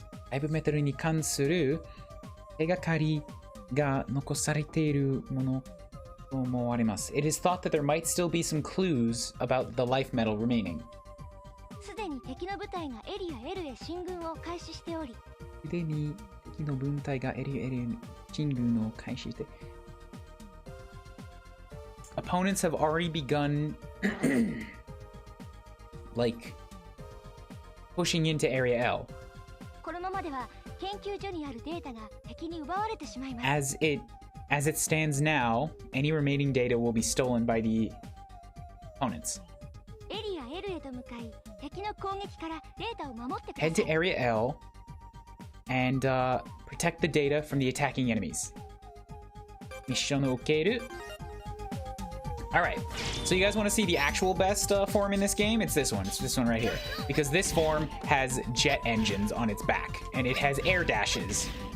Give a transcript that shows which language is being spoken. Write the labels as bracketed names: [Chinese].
[Japanese] バイブメタルに関する手がかりが残されているものと思われます。 [English] It is thought that there might still be some clues about the life metal remaining. [Japanese] すでに敵の部隊がエリア L へ進軍を開始しており、すでに敵の部隊がエリア L へ進軍を開始して、 [English] opponents have already begun like pushing into area L. [Japanese] このままでは研究所にあるデータが敵に奪われてしまいます。 [English] As it stands now, any remaining data will be stolen by the opponents. [Japanese] エリア L へと向かい、敵の攻撃からデータを守ってください。 [English] Head to area L and protect the data from the attacking enemies. [Japanese] ミッションを受ける。 [English] Alright, so you guys want to see the actual best form in this game? It's this one. It's this one right here. Because this form has jet engines on its back, and it has air dashes.